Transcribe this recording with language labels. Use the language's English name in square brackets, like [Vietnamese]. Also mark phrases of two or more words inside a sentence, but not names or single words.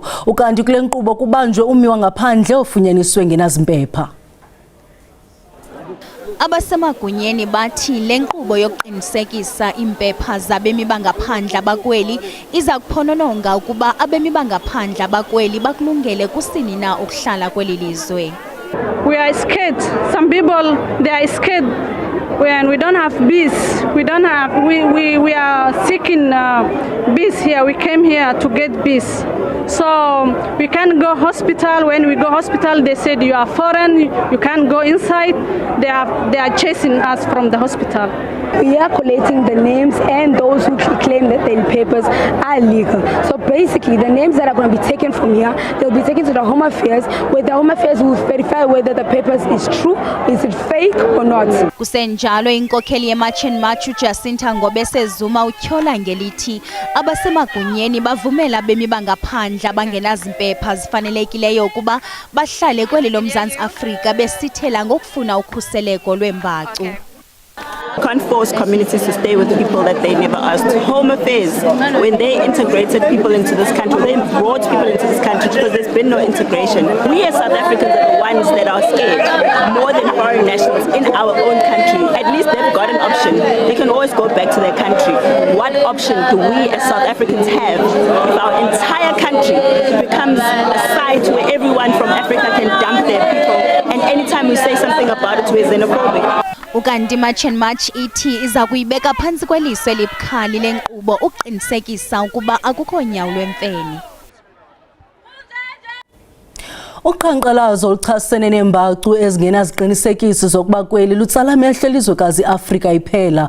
[Xhosa] Ukanti kule nkqubo kubanjwe ummi wangaphandle ofunyaniswe ngenazimpepha. Abasemagunyeni bathi le nkqubo yokuqinisekisa impepha zabemi bangaphandle abakweli iza kuphonononga ukuba abemi bangaphandle abakweli bakulungele kusini na ukuhlala kweli lizwe. [English] We are scared. Some people, they are scared when we don't have bees. We are seeking bees here. We came here to get bees. So we can't go hospital. When we go hospital, they said you are foreign, you can't go inside. They are chasing us from the hospital. We are collating the names and those who claim that their papers are legal. So basically, the names that are going to be taken from here, they'll be taken to the Home Affairs, where the Home Affairs will verify whether the papers is true, is it fake or not. [Xhosa] Kusenjalo inkokheli yeMachen Machu Jacinta Ngobese Zuma utyhola ngelithi abasemagunyeni bavumela abemi bangaphandle abangenazimpepha zifanelekileyo ukuba bahlale kweli loMzantsi Afrika besithela ngokufuna ukhuseleko lwembacu. [English] Can't force communities to stay with people that they never asked. Home Affairs, when they integrated people into this country, they brought people into this country because there's been no integration. We as South Africans are the ones that are scared more than foreign nationals in our own country. At least they've got an option. They can always go back to their country. What option do we as South Africans have if our entire country becomes a site where everyone from Africa can dump their people, and anytime we say something about it, we're xenophobic? [Xhosa] Ukanti Machen Mach ithi iza kuyibeka phansi kweliso elibukhali lenkqubo ukuqinisekisa ukuba akukho nyawo lwemfene. Uqhankqalazo oluchasene nembacu ezingenaziqinisekisi zokuba kweli lutsala amehlo elizwekazi Afrika iphela.